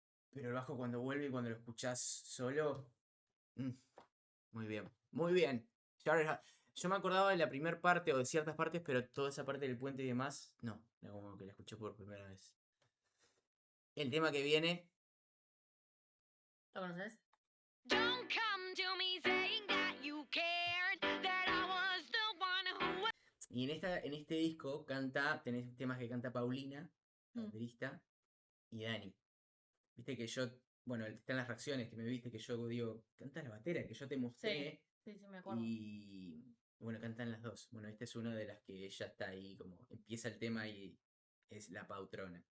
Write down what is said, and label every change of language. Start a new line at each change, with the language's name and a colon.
Spanish: Pero el bajo cuando vuelve y cuando lo escuchás solo... Muy bien, muy bien. Yo me acordaba de la primera parte o de ciertas partes, pero toda esa parte del puente y demás, no. Era como que la escuché por primera vez. El tema que viene... ¿Lo conoces?
English: Don't come to me saying that you cared, that I was the one who...
Spanish: Y en este disco tenés temas que canta Paulina, la baterista, y Dani. Viste que yo, bueno, están las reacciones que me viste que yo digo, canta la batera, que yo te mostré. Sí, me acuerdo. Y bueno, cantan las dos. Bueno, esta es una de las que ella está ahí, como empieza el tema y es la Pautrona.